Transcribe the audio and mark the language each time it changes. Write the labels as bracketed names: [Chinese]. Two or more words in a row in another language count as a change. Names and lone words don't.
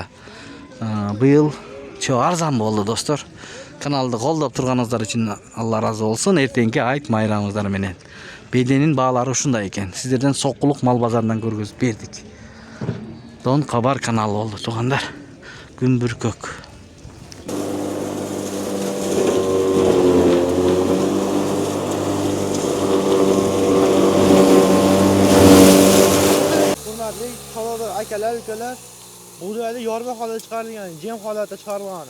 [Kyrgyz] Быйыл чөп арзан болду достор. Каналды колдоп турганыңыздар үчүн Алла разы болсун. Эртеңки айт майрамыңыздар менен. Беденин баалары ушундай экен. Сиздерден Сокулук мал базарынан көргөзүп бердик. Дон Кабар каналы болду туугандар. Күн бүркөк. [Uzbek] Hurmatli akalar, ukalar, bu joyda yorma holatda chiqarilgan, jem holatda chiqarilgan.